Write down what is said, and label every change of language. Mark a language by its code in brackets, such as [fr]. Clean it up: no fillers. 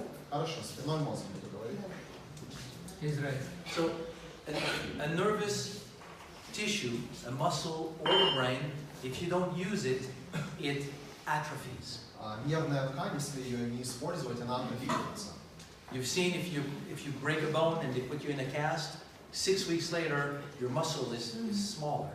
[ru] Хорошо, спинной мозг буду говорить. [en] He's right. So, a nervous tissue, a muscle or the brain, if you don't use it, it atrophies. [ru] Нервная ткань, если ее не использовать, она атрофируется. [en] You've seen if you break a bone and they put you in a cast, 6 weeks later your muscle is smaller.